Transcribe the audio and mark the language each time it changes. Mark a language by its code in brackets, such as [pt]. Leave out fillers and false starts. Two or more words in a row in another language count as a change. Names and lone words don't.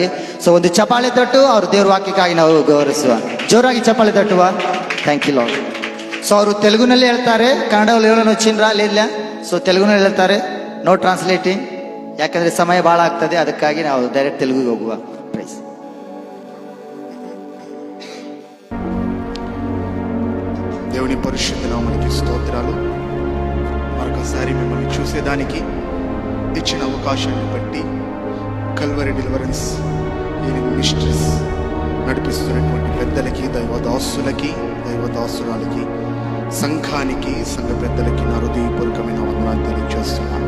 [kn] ಸೊ ಒಂದು ಚಪಾಳೆ ತಟ್ಟು ಅವ್ರ ದೇವ್ರ ವಾಕ್ಯಕ್ಕಾಗಿ ನಾವು ಗೌರವಿಸುವ. ಜೋರಾಗಿ ಚಪಾಳೆ ತಟ್ಟುವ. [en] thank you Lord. [kn] ಸೊ ಅವರು ತೆಲುಗುನಲ್ಲಿ ಹೇಳ್ತಾರೆ, ಕನ್ನಡದಲ್ಲಿ ಹೇಳೋನು ಚಿನ್ರ ಇಲ್ಲ. ಸೊ ತೆಲುಗುನಲ್ಲಿ ಹೇಳ್ತಾರೆ, [en] no translating, [kn] ಯಾಕಂದ್ರೆ ಸಮಯ ಭಾಳ ಆಗ್ತದೆ. ಅದಕ್ಕಾಗಿ ನಾವು ಡೈರೆಕ್ಟ್ ತೆಲುಗಿಗೆ ಹೋಗುವ. ಪ್ರೈಸ್. [te] దేవుని పరిశుద్ధ నామానికి స్తోత్రాలు. మరొకసారి మిమ్మల్ని చూసేదానికి ఇచ్చిన అవకాశాన్ని బట్టి కల్వరి డెలివరెన్స్ మినిస్ట్రీస్ నడిపిస్తున్నటువంటి పెద్దలకి, దైవదాసులకి, దైవదాసురాలకి, సంఘానికి, సంఘ పెద్దలకి నా హృదయపూర్వకమైన వందనాలు తెలియజేస్తున్నాను.